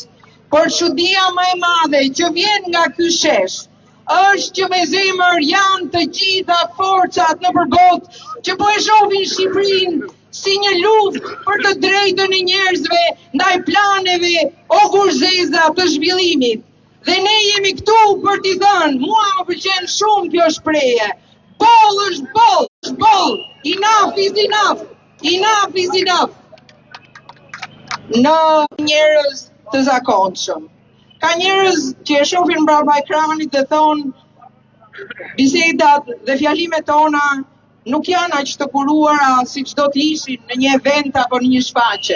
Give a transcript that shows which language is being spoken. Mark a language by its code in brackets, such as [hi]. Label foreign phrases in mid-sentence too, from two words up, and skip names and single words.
[sq] Por çudia më e madhe që vjen nga ky shesh është që me zemër janë të gjitha forcat nëpër botë që po e shohin Shqipërinë si një luftë për të drejtën e njerëzve ndaj planeve okurzeza të zhvillimit. Dhe ne jemi këtu për t'i thënë, mua më pëlqen shumë kjo shprehje. Boll është boll, është boll. [en] Enough is enough. Enough is enough. [sq] Në njerëz të zakonshëm. Ka njerëz që e shohin mbrapa ekranit dhe thonë bisedat dhe fjalimet tona nuk janë aq të kuruara siç do të ishin në një event apo në një shfaqje.